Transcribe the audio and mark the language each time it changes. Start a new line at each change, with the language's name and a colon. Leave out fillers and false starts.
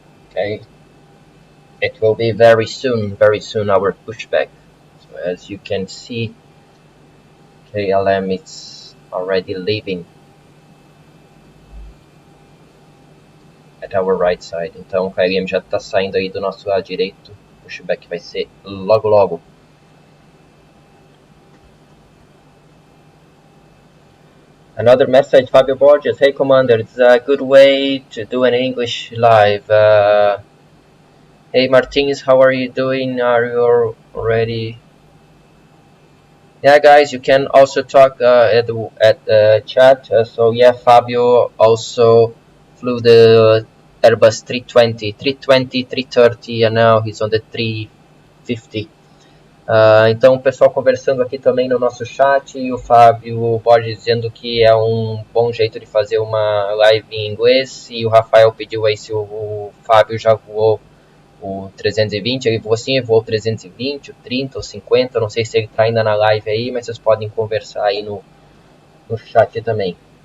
English: Okay, it will be very soon our pushback. So as you can see, KLM is already leaving at at our right side.
Portuguese: Então o KLM já está saindo aí do nosso lado direito. O pushback vai ser logo logo.
English: Another message, Fabio Borges. Hey Commander, it's a good way to do an English live. Hey Martins, how are you doing? Are you ready? Yeah, guys, you can also talk at the chat. So yeah, Fabio also flew the Airbus 320, 330, and now he's on the 350.
Portuguese: Então o pessoal conversando aqui também no nosso chat, e o Fábio Borges dizendo que é um bom jeito de fazer uma live em inglês, e o Rafael pediu aí se o Fábio já voou o 320, ele voou sim, ele voou o 320, o 30, o 50, não sei se ele está ainda na live aí, mas vocês podem conversar aí no chat também.